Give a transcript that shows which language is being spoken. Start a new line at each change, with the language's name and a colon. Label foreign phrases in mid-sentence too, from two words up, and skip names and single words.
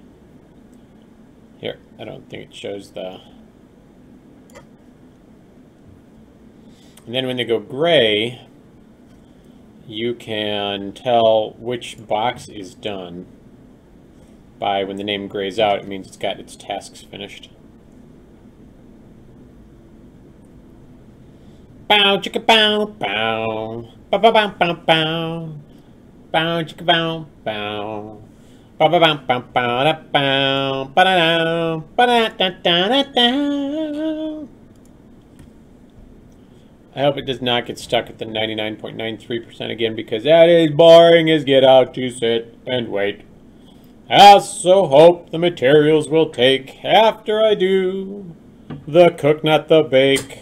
English: Here, I don't think it shows the... And then when they go gray, you can tell which box is done by when the name grays out. It means it's got its tasks finished. Bow chicka bow bow. Bow bow bow bow bow. Bow chicka bow bow. Bow bow bow bow bow da bow. Ba da da ba da da da da. I hope it does not get stuck at the 99.93% again, because that is boring as get out to sit and wait. I also hope the materials will take after I do the cook, not the bake.